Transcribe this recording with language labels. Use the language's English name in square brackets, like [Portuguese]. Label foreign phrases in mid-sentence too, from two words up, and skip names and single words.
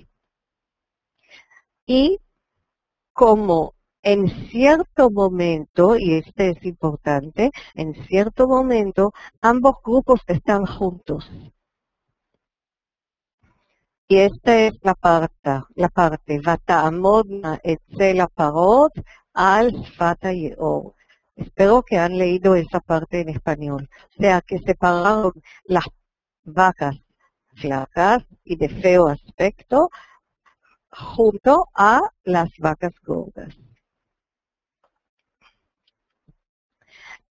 [Spanish] Y como en cierto momento, y este es importante, en cierto momento ambos grupos están juntos. Y esta es la parte, [Hebrew] ותעמודנה אצל הפרות על שפת היאור. [Spanish] Espero que han leído esa parte en español. O sea, que separaron las vacas flacas y de feo aspecto junto a las vacas gordas.